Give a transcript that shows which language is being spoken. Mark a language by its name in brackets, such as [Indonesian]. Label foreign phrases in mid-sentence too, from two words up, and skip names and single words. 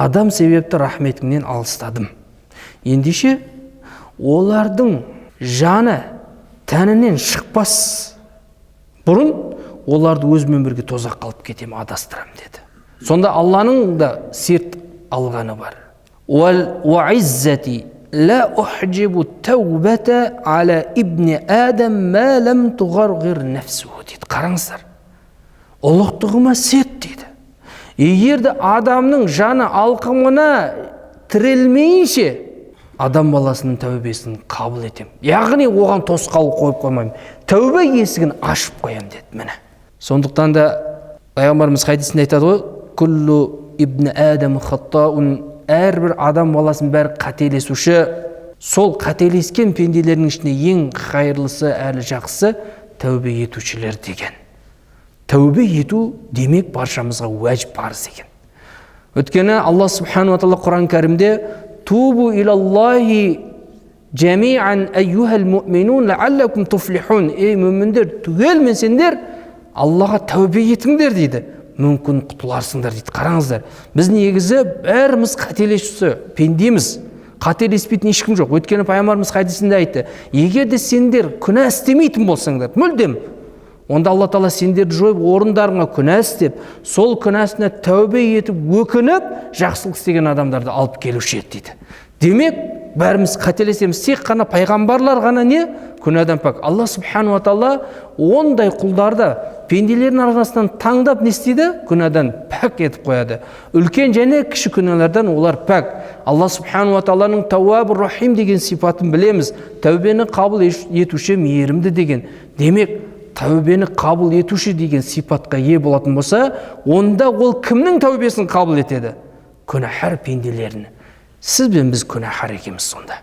[Kazakh] Адам себепті рахметіңнен алыстадым. Ендеше олардың жаны тәнінен шықпас бұрын оларды өзімен бірге тозаққа алып кетем, адастырам деді. Сонда Алланың да серт алғаны бар. [Arabic] وَعِزَّتِ لَا أُحْجِبُ التَّوْبَةَ عَلَى ابْنِ آدَمْ مَا لَمْ تُغَرْغِرْ نَفْسُهُ дейді. [Kazakh] Қараңыздар, ұлықтығыма серт дейді. Егерде адамның жаны алқымына тірелмейінше, адам баласының тәубесін қабыл етем. Яғни оған тосқауыл қойып қоймаймын. Тәубе есігін ашып қоям деді. Міне. Сондықтан да пайғамбарымыз хадисінде айтады ғой, [Arabic] كل ابن آدم خطاء, [Kazakh] әрбір адам баласының бәрі қателесуші. Сол қателескен пенделердің ішінде ең қайырлысы әрі жақсысы тәубе етушілер деген. Тәубе ету демек баршамызға уәжіп парыз екен. [Arabic] Өткені Алла سبحانه وتعالى [Kazakh] Құран кәрімде [Arabic] توبوا إلى الله جميعا أيها المؤمنون لعلكم تفلحون. [Kazakh] Ей мүміндер, түгелмен сендер Аллаға тәубе етіңдер дейді. Мүмкін құтыларсыңдар дейді. Қараңыздар, біз негізі бәріміз қателесуші, пендеміз. Қателеспейтін ешкім жоқ. Өткені пайғамбарымыз хадисінде айтты, егер де сендер күнә істемейтін болсаңдар, мүлдем, онда Алла Тағала сендерді жойып, орындарыңа күнә істеп, сол күнәсіне тәубе етіп, өкініп, жақсылық істеген адамдарды алып келуші еді дейді. Демек, бәріміз қателесеміз, тек қана пайғамбарлар ғана не? Күнәдан пәк. Алла [Arabic] سبحانه وتعالى [Kazakh] ондай құлдарды пенделердің арасынан таңдап не істейді? Күнәдан пәк етіп қояды. Үлкен және кіші күнәлардан олар пәк. Алла [Arabic] سبحانه وتعالى تواب رحيم [Kazakh] деген сипатын білеміз. Тәубені қабыл етуші, мейірімді деген. Демек, тәубені қабыл етуші деген сипатқа ие болатын болса, онда ол кімнің тәубесін қабыл етеді? Күнәһар пенделерін. Сіз бен біз күнәһар екеміз сонда.